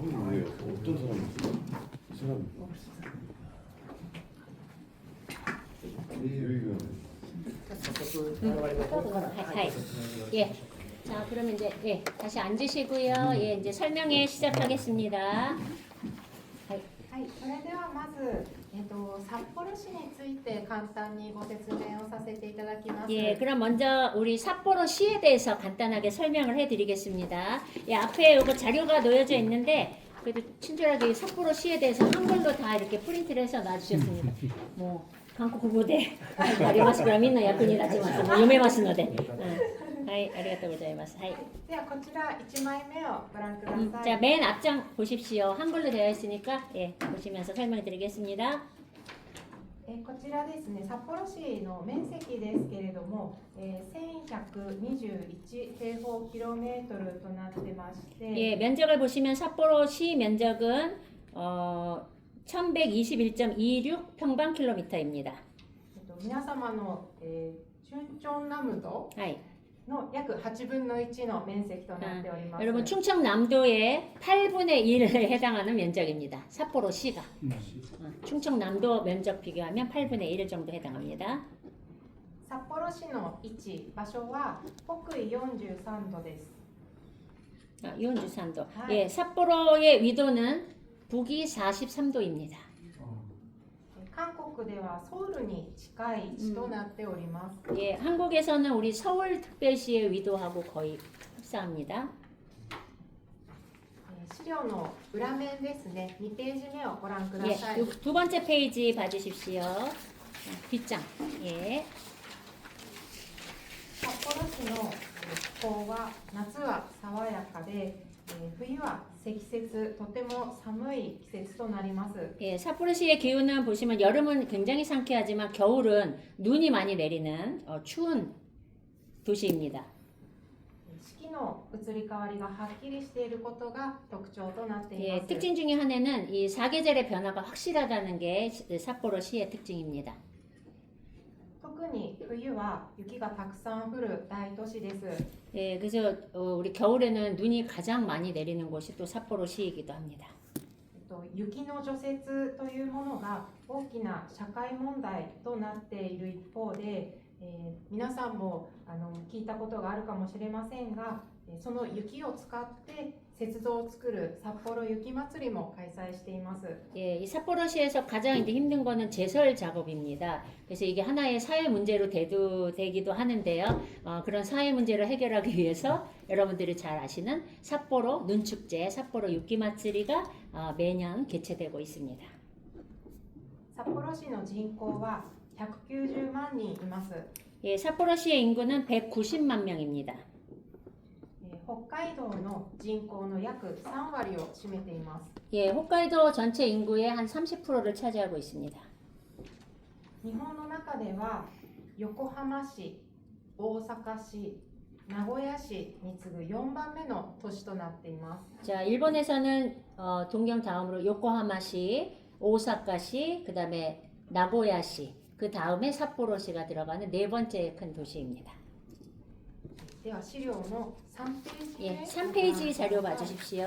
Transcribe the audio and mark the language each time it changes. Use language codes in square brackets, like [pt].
[ko] 왜요? 어떤 사람이지? 이 사람. 하이. 예. 자, 그러면 이제 예, 다시 앉으시고요. 예, 이제 설명회 시작하겠습니다. [ja] はい、それではまず、札幌市について簡単にご説明をさせていただきます。 [ko] 예, 그럼 먼저 우리 삿포로시에 대해서 간단하게 설명을 해드리겠습니다. 예, 앞에 요거 자료가 놓여져 있는데 그래도 친절하게 삿포로시에 대해서 한글로 다 이렇게 프린트를 해서 놔주셨습니다. 뭐 한국 국어대 [ja] 아리마스からみんな役に立ちます。もう読めますので。はい、ありがとうございます。はい。ではこちら1枚目をご覧ください。 [ko] 자, 맨 앞장 보십시오. 한글로 되어 있으니까 예, 보시면서 설명드리겠습니다. [ja] こちらですね、札幌市の面積ですけれども、1121平方キロメートルとなってまして、 [ko] 예, 면적을 보시면 삿포로시 면적은 1121.26 평방킬로미터입니다. [ja] 皆様の、春チョンナムド 하이. の約8分の1の面積となっております。 [ko] 여러분 충청남도의 8분의 1에 해당하는 면적입니다. 삿포로시가 충청남도 면적 비교하면 8분의 1 정도 해당합니다. [ja] 札幌市の位置、場所は北緯43度です。 [ko] 43도. 아. 예, 삿포로의 위도는 북위 43도입니다. [ja] 韓国ではソウルに近い位置となっております。 [ko] 예, 한국에서는 우리 서울특별시의 위도하고 거의 흡사합니다. [ja] 資料の裏面ですね、2ページ目をご覧くだ [ko] 예, [ja] さい。 [ko] 두 번째 페이지 봐주십시오. 뒷장. 예. [ja] 札幌市の気候は夏は爽やかで、冬は積雪、とても寒い季節となります。 [ko] 예, 삿포로시의 기후는 보시면 여름은 굉장히 상쾌하지만 겨울은 눈이 많이 내리는 추운 도시입니다. [ja] 四季の移り変わりがはっきりしていることが特徴となってい [ko] 예, [ja] ます。 [ko] 특징 중에 하나는 이 사계절의 변화가 확실하다는 게 삿포로시의 특징입니다. [ja] 特に冬は雪がたくさん降る大都市です。 [ko] 예, 그래서 우리 겨울에는 눈이 가장 많이 내리는 곳이 또 삿포로시이기도 합니다. [ja] 雪の除雪というものが大きな社会問題となっている一方で、皆さんも聞いたことがあるかもしれませんが、その雪を使って雪像を作る札幌雪まつりも開催しています。 [ko] 예, 이 삿포로시에서 가장 이제 힘든 거는 제설 작업입니다. 그래서 이게 하나의 사회 문제로 되기도 하는데요. 그런 사회 문제를 해결하기 위해서 여러분들이 잘 아시는 삿포로 눈축제, 삿포로 육기마츠리가 매년 개최되고 있습니다. [ja] 札幌市の人口は190万人います。 [ko] 예, 삿포로시의 인구는 190만 명입니다. [ja] 北海道の人口の約3割を占めています。 [ko] 예, 홋카이도 전체 인구의 한 30%를 차지하고 있습니다. [ja] 日本の中では横浜市、大阪市、名古屋市に次ぐ4番目の都市となっています。 [ko] 자, 일본에서는 동경 다음으로 요코하마시, 오사카시, 그 다음에 나고야시, 그 다음에 삿포로시가 들어가는 네 번째 큰 도시입니다. [ja] では資料の3ページ [ko] 예, [ja] 目 [ko] 3페이지 자료 봐주십시오.